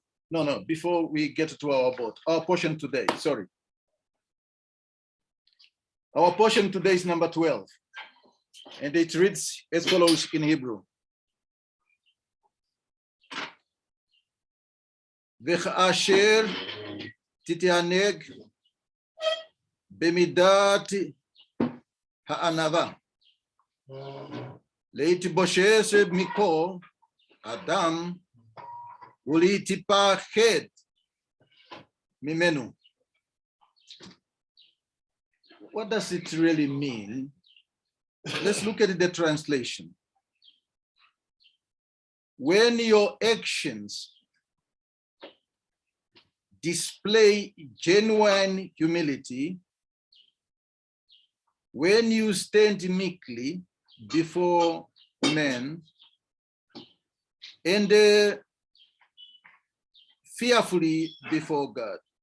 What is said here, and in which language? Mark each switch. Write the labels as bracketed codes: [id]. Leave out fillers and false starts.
[en] No, before we get to our board, our portion today, sorry. Our portion today is number 12, and it reads as follows in Hebrew. [he] וכאשר תתענג במידת הענווה, להתבושש מכל אדם ולהתפחד ממנו. [en] What does it really mean? Let's look at the translation. When your actions display genuine humility, when you stand meekly before men and fearfully before God.